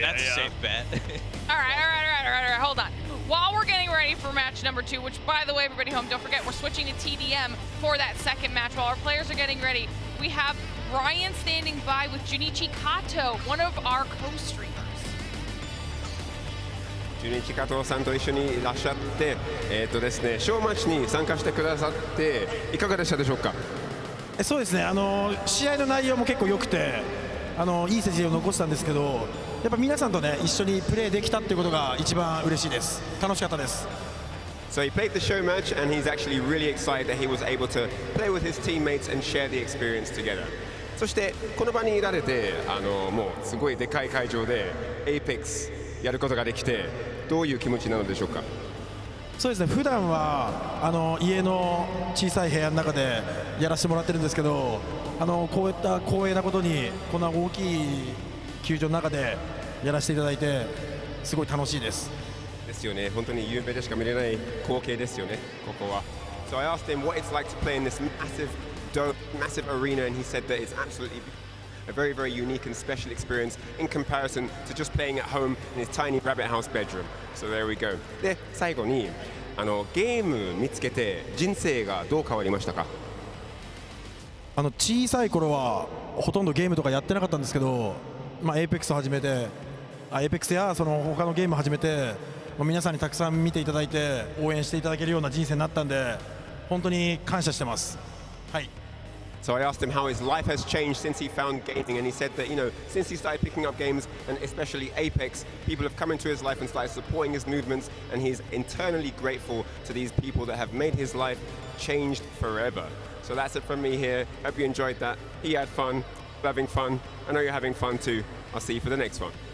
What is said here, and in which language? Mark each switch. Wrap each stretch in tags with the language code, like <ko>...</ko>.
<en>That's a safe bet. All right, hold on. While we're getting ready for match number 2, which, by the way, everybody home, don't forget, we're switching to TDM for that second match. While our players are getting ready, we have Ryan standing by with Junichi Kato, one of our co-streamers.</en> <ja>ジュニチカトさんと一緒にいらっしゃってですね、ショーマッチに参加してくださっていかがでしたでしょうか。そうですね、試合の内容も結構良くていい成績を残したんですけど、やっぱ皆さんとね一緒にプレーできたっていうことが一番嬉しいです。楽しかったです。</ja> <en>So he played the show match and he's actually really excited that he was able to play with his teammates and share the experience together.</en> <ja>そしてこの場にいられてもうすごいでかい会場で Apex やることができてどういう気持ちなのでしょうか。そうですね、普段は家の小さい部屋の中でやらせてもらってるんですけど、こういった光栄なことにこんな大きい球場の中でやらせていただいてすごい楽しいです。ですよね、本当に有名でしか見れない光景ですよね、ここは。</ja> <en>So I asked him what it's like to play in this massive arena, and he said that it's absolutely a very, very unique and special experience in comparison to just playing at home in his tiny rabbit house bedroom. So there we go.</en> <ja>で、最後にゲーム見つけて人生がどう変わりましたか。小さい頃はほとんどゲームとかやってなかったんですけど、Apex を始めて、Apex やその他のゲームを始めて、皆さんにたくさん見ていただいて応援していただけるような人生になったんで、本当に感謝してます。はい。</ja> <en>So I asked him how his life has changed since he found gaming, and he said that, since he started picking up games, and especially Apex, people have come into his life and started supporting his movements, and he's internally grateful to these people that have made his life changed forever. So that's it from me here. Hope you enjoyed that. He had fun, having fun. I know you're having fun too. I'll see you for the next one.</en>